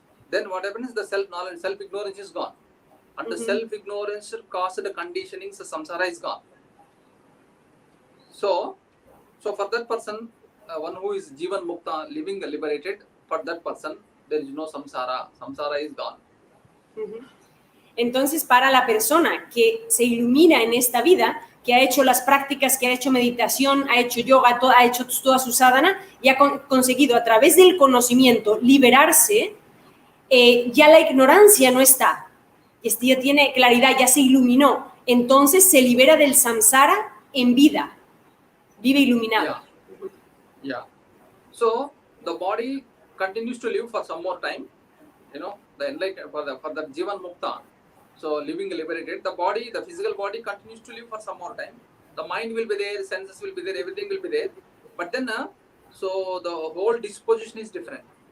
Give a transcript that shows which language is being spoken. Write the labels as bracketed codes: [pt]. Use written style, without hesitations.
[en] Then what happens is the self-knowledge, self-ignorance is gone. And the self-ignorance caused the conditionings, the samsara is gone. So for that person, one who is Jivan Mukta, living liberated, for that person, there is no samsara. Samsara is gone. [es] Entonces, para la persona que se ilumina en esta vida, que ha hecho las prácticas, que ha hecho meditación, ha hecho yoga, ha hecho toda su sadhana y ha conseguido a través del conocimiento liberarse, ya la ignorancia no está. Ya tiene claridad, ya se iluminó. Entonces se libera del samsara en vida. Vive iluminado. [en] Yeah. So the body continues to live for some more time. The enlightened for the Jivan Mukta. So living liberated, the physical body continues to live for some more time. The mind will be there, senses will be there, everything will be there. But then, so the whole disposition is different.